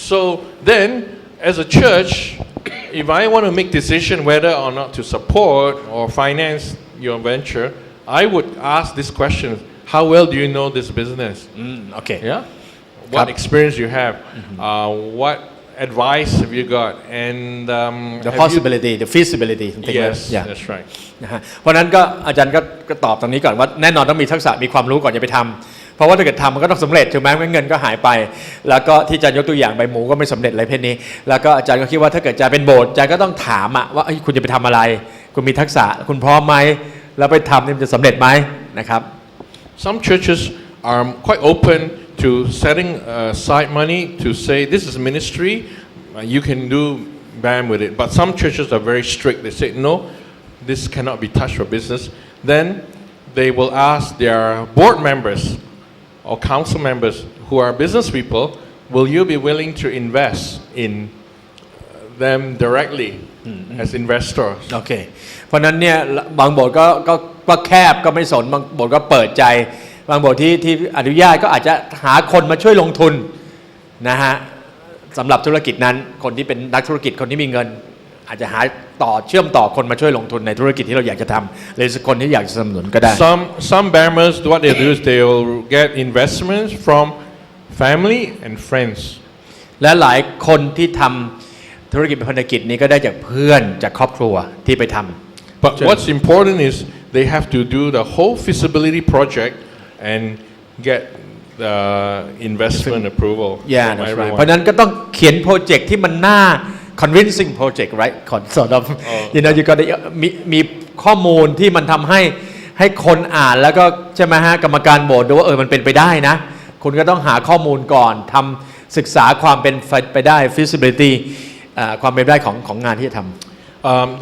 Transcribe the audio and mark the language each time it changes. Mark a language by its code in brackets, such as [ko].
[en] So then, as a church, if I want to make decision whether or not to support or finance your venture, I would ask this question: How well do you know this business? Okay. Yeah. What experience you have? What advice have you got? And the possibility, the feasibility. Yes, yeah. that's right. [th] นะฮะเพราะนั้นก็อาจารย์ก็ตอบตรงนี้ก่อนว่าแน่นอนต้องมีทักษะมีความรู้ก่อนจะไปทำเพราะว่าถ้าเกิดทำมันก็ต้องสำเร็จถูกไหมเงินก็หายไปแล้วก็ที่อาจารย์ยกตัวอย่างใบหมูก็ไม่สำเร็จอะไรเพศนี้แล้วก็อาจารย์ก็คิดว่าถ้าเกิดจะเป็นโบสถ์อาจารย์ก็ต้องถามว่าคุณจะไปทำอะไรคุณมีทักษะคุณพร้อมไหมแล้วไปทำนี่มันจะสำเร็จไหมนะครับ [en] Some churches are quite open to setting aside money to say this is ministry, you can do bam with it. But some churches are very strict. They say no, this cannot be touched for business. Then they will ask their board members or council members who are business people, will you be willing to invest in them directly as investors? [th] โอเคเพราะนั้นเนี่ยบางโบสถ์ก็แคบก็ไม่สนบางโบสถ์ก็เปิดใจบางโบสถ์ที่อนุญาตก็อาจจะหาคนมาช่วยลงทุนนะฮะสำหรับธุรกิจนั้นคนที่เป็นนักธุรกิจคนที่มีเงินอาจจะหาเชื่อมต่อคนมาช่วยลงทุนในธุรกิจที่เราอยากจะทำหรือคนที่อยากจะสนับสนุนก็ได้ [en] Some BAMers what they do is they will get investments from family and friends [th] และหลายคนที่ทำธุรกิจพันธกิจนี้ก็ได้จากเพื่อนจากครอบครัวที่ไปทำ [en] But what's important is they have to do the whole feasibility project and get the investment approval from everyone. [th] เพราะนั้นก็ต้องเขียนโปรเจกต์ที่มันน่า [en] convincing project right sort of you know you got [th] มีข้อมูลที่มันทำให้คนอ่านแล้วก็ใช่ไหมฮะกรรมการโบสถ์ดูว่ามันเป็นไปได้นะคุณก็ต้องหาข้อมูลก่อนทำศึกษาความเป็นไปได้ feasibility ความเป็นไปได้ของงานที่จะทำ